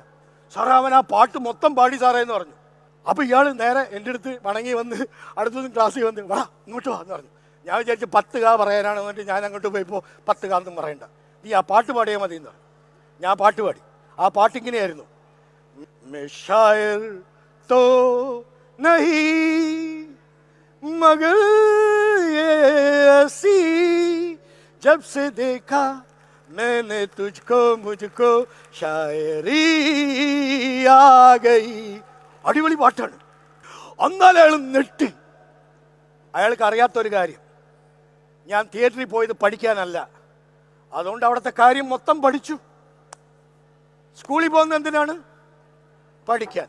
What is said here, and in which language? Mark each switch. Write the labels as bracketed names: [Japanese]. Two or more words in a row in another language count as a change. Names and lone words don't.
[Malayalam] സാറേ അവൻ ആ പാട്ട് മൊത്തം പാടി സാറേ എന്ന് പറഞ്ഞു. അപ്പോൾ ഇയാൾ നേരെ എൻ്റെ അടുത്ത് വണങ്ങി വന്ന് അടുത്ത ദിവസം ക്ലാസ്സിൽ വന്ന് വാ ഇങ്ങോട്ട് വാ എന്ന് പറഞ്ഞു. ഞാൻ വിചാരിച്ചു 10 കാ പറയാനാണ്. എന്നിട്ട് ഞാൻ അങ്ങോട്ട് പോയപ്പോൾ 10 കാ ഒന്നും പറയണ്ട, നീ ആ പാട്ട് പാടിയാൽ മതി എന്ന് പറഞ്ഞു. ഞാൻ പാട്ട് പാടി. ആ പാട്ട് ഇങ്ങനെയായിരുന്നു. [Hindi] तो नहीं मगर ये हंसी जब से देखा मैंने तुझको मुझको शायरी आ गई. [Malayalam] അടിപൊളി പാട്ടാണ്. അന്നാലും അയാൾ നെട്ടി. അയാൾക്ക് അറിയാത്തൊരു കാര്യം, ഞാൻ തിയേറ്ററിൽ പോയത് പഠിക്കാനല്ല. അതുകൊണ്ട് അവിടുത്തെ കാര്യം മൊത്തം പഠിച്ചു. സ്കൂളിൽ പോകുന്നത് എന്തിനാണ്? പഠിക്കാൻ.